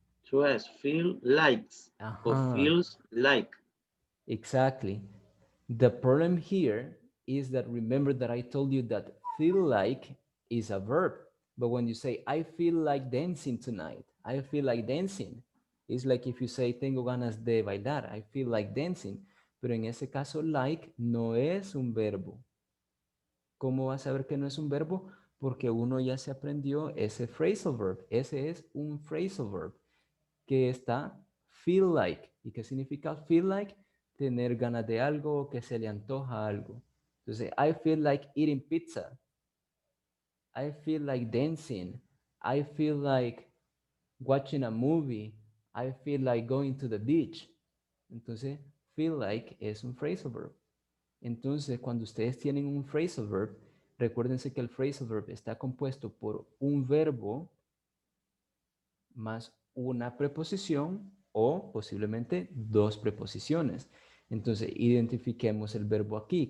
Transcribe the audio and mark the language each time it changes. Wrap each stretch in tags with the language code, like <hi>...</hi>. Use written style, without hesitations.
<en>To us, feel likes or feels like. Exactly. The problem here is that remember that I told you that feel like is a verb. But when you say, I feel like dancing tonight, I feel like dancing. It's like if you say,</en> <es>tengo ganas de bailar,</es> <en>I feel like dancing.</en> <es>Pero en ese caso, like no es un verbo. ¿Cómo vas a saber que no es un verbo? Porque uno ya se aprendió ese phrasal verb. Ese es un phrasal verb que está feel like. ¿Y qué significa feel like? Tener ganas de algo, que se le antoja algo.</es> <en>Entonces, I feel like eating pizza. I feel like dancing. I feel like watching a movie. I feel like going to the beach.</en> <es>Entonces, feel like es un phrasal verb. Entonces, cuando ustedes tienen un phrasal verb, recuérdense que el phrasal verb está compuesto por un verbo más una preposición o posiblemente dos preposiciones. Entonces, identifiquemos el verbo aquí.</es>